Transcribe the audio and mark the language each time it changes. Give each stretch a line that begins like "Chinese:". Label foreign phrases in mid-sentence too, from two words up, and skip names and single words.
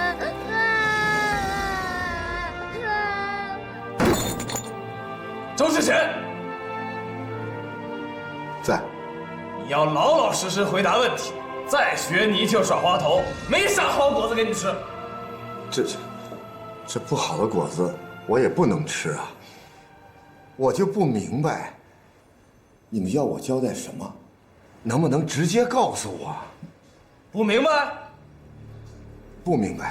Chinese: 周志前，在。你要老老實實回答問題，再學泥鰍耍滑頭，沒啥好果子給你吃。這不好的果子我也不能吃啊！我就不明白，你們要我交代什麼？能不能直接告訴我？不明白？不明白。